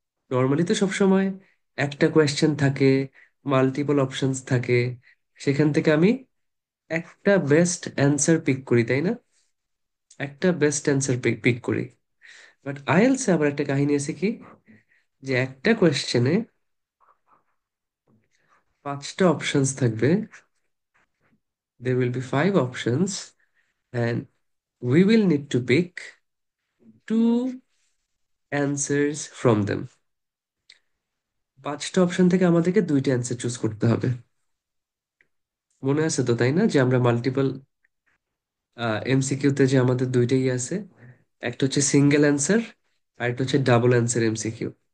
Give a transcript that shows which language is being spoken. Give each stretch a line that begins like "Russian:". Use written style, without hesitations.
Bangla: Normally তো সবসময় একটা কোয়েশ্চেন থাকে, মাল্টিপল অপশনস থাকে, সেখান থেকে আমি একটা বেস্ট অ্যান্সার পিক করি, তাই না? একটা বেস্ট অ্যান্সার পিক করি। বাট আইএলস এ আবার একটা কাহিনী আছে কি, যে একটা কোয়েশ্চেনে পাঁচটা অপশনস থাকবে।
English: there will be five options and we will need to pick two answers from them.
Bangla: পাঁচটা অপশন থেকে আমাদেরকে দুইটা অ্যান্সার চুজ করতে হবে। মনে আছে তো, তাই না, যে আমরা মাল্টিপল এমসিকিউ তে যে আমাদের দুইটাই আছে, একটা হচ্ছে সিঙ্গেল অ্যান্সার আর একটা হচ্ছে ডাবল অ্যান্সার এমসিকিউ।